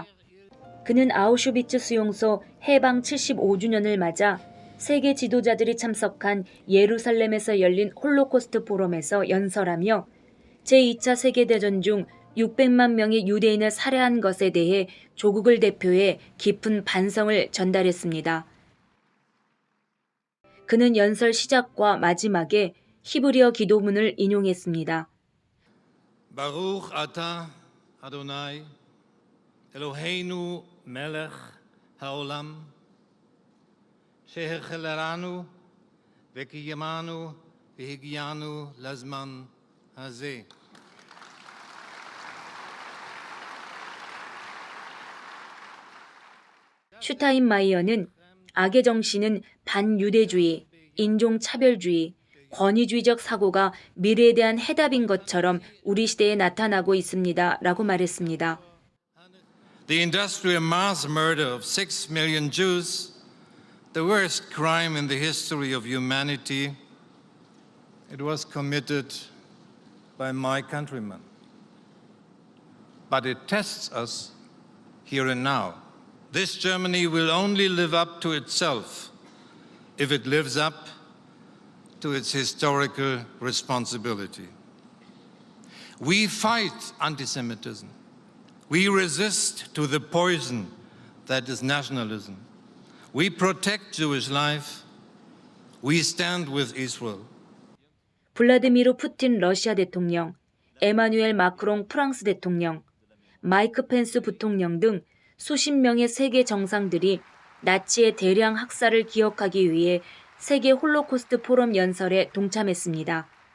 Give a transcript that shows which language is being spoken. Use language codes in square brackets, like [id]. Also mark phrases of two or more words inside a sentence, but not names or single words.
[ko] 그는 아우슈비츠 수용소 해방 75주년을 맞아 세계 지도자들이 참석한 예루살렘에서 열린 홀로코스트 포럼에서 연설하며 제2차 세계대전 중 600만 명의 유대인을 살해한 것에 대해 조국을 대표해 깊은 반성을 전달했습니다. 그는 연설 시작과 마지막에 히브리어 기도문을 인용했습니다. [he] ברוך אתה אדוני אלוהינו מלך העולם שהחלנו וקיימנו והגיענו לזמן הזה. [ko] 슈타인마이어는 악의 정신은 반유대주의, 인종차별주의, 권위주의적 사고가 미래에 대한 해답인 것처럼 우리 시대에 나타나고 있습니다. 라고 말했습니다. [en] The industrial mass murder of 6 million Jews, the worst crime in the history of humanity, it was committed by my countrymen. But it tests us here and now. This Germany will only live up to itself if it lives up to its historical responsibility. We fight anti-Semitism. We resist to the poison that is nationalism. We protect Jewish life. We stand with Israel. [ko] 블라디미르 푸틴 러시아 대통령, 에마누엘 마크롱 프랑스 대통령, 마이크 펜스 부통령 등 수십 명의 세계 정상들이 나치의 대량 학살을 기억하기 위해 세계 홀로코스트 포럼 연설에 동참했습니다.